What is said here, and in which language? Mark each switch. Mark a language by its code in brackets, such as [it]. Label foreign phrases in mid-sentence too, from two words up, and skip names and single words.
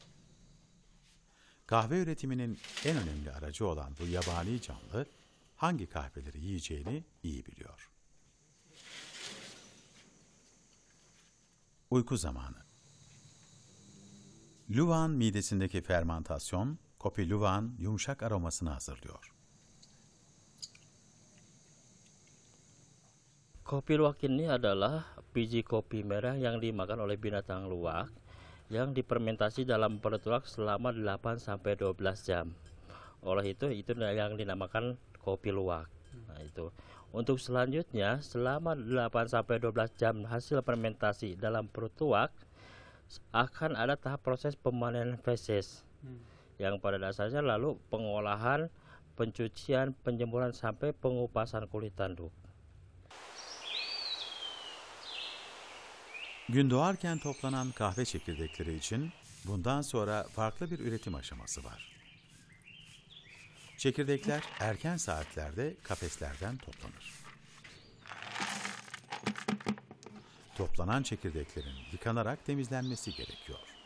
[tr] Kahve üretiminin en önemli aracı olan bu yabani canlı hangi kahveleri yiyeceğini iyi biliyor. Uyku zamanı. Luwak'ın midesindeki fermantasyon, kopi luwak'ın yumuşak aromasını hazırlıyor. [id] Kopi luwak ini adalah biji kopi merah yang dimakan oleh binatang luwak yang difermentasi dalam perut luwak selama 8-12 jam. Oleh itu yang dinamakan kopi luwak. Nah, itu. Untuk selanjutnya selama 8-12 jam hasil fermentasi dalam perut luwak akan ada tahap proses pemanenan feses. Yang pada dasarnya lalu pengolahan, pencucian, penjemuran sampai pengupasan kulit tanduk. [tr] Gün doğarken toplanan kahve çekirdekleri için bundan sonra farklı bir üretim aşaması var. Çekirdekler erken saatlerde kafeslerden toplanır. Toplanan çekirdeklerin yıkanarak temizlenmesi gerekiyor.